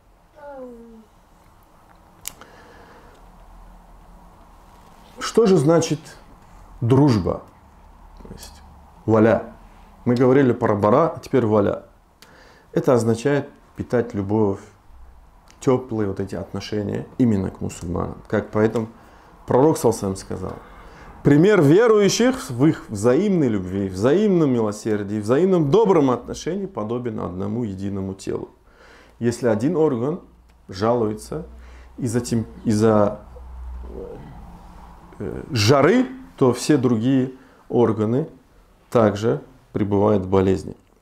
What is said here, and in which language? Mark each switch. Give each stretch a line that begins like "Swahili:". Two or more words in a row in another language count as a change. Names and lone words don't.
Russian: Что же значит дружба? То есть валя. Мы говорили про бара, а теперь валя. Это означает питать любовь, теплые вот эти отношения именно к мусульманам. Как поэтому пророк
Arabic: صلى الله عليه وسلم
Russian: сказал: пример верующих в их взаимной любви, взаимном милосердии, взаимном добром отношении подобен одному единому телу. Если один орган жалуется из-за жары, то все другие органы также пребывают в болезни.